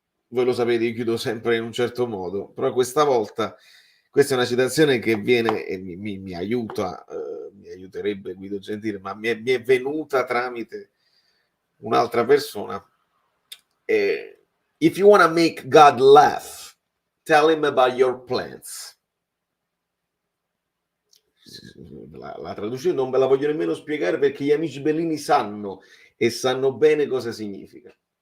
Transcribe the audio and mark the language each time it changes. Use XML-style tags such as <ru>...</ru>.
<it>Voi lo sapete, io chiudo sempre in un certo modo, però questa volta questa è una citazione che viene e mi aiuta, mi aiuterebbe Guido Gentile, ma mi è venuta tramite un'altra persona.</it> <en>If you want to make God laugh, tell him about your plans.</en> <it>La traduzione non ve la voglio nemmeno spiegare, perché gli amici Bellini sanno, e sanno bene cosa significa.</it>